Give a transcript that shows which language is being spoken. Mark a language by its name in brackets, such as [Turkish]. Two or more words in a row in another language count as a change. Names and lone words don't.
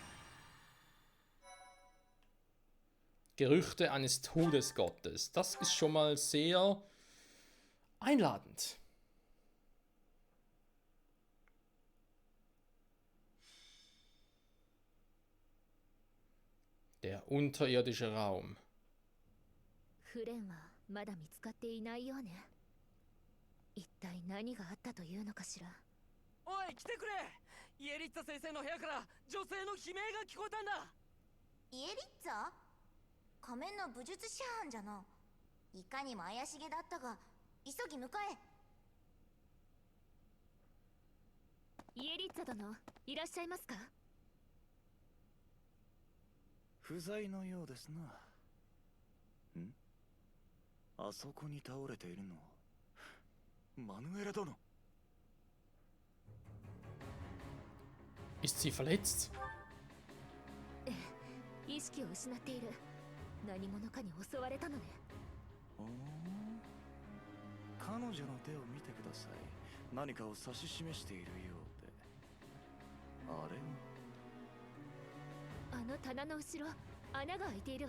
[German] Gerüchte eines Todesgottes. Das ist schon mal sehr einladend. Der unterirdische Raum. [Japanese] フレンはまだ見つかっていないようね。一体何があったというのかしら。おい来てくれ。イエリッツァ先生の部屋から女性の悲鳴が聞こえたんだ。イエリッツァ？仮面の武術師範じゃな。いかにも怪しげだったが急ぎ向かえ。イエリッツァ殿、いらっしゃいますか？不在のようですな。ん？あそこに倒れているのはマヌエラ殿。 [German] Ist sie verletzt? [Japanese] 意識を失っている。何者かに襲われたのね。おお、彼女の手を見てください。何かを指し示しているようで。あれ？あの棚の後ろ、穴が開いているわ。